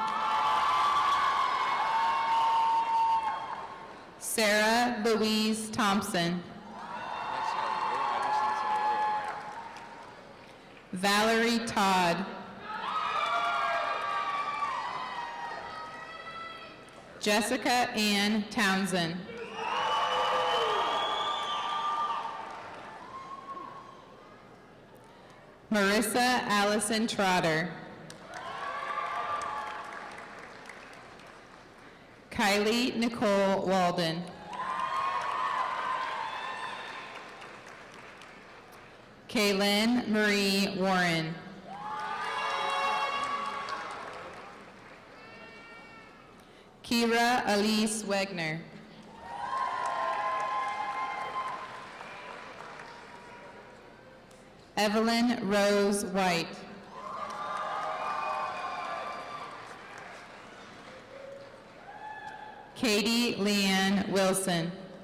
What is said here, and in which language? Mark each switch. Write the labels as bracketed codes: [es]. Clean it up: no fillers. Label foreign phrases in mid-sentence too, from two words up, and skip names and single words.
[en] Sarah Louise Thompson. Valerie Todd. Jessica Ann Townsend. Marissa Allison Trotter. Kylie Nicole Walden. Kaylin Marie Warren. Kira Elise Wegner. Evelyn Rose White. Katie Leanne Wilson.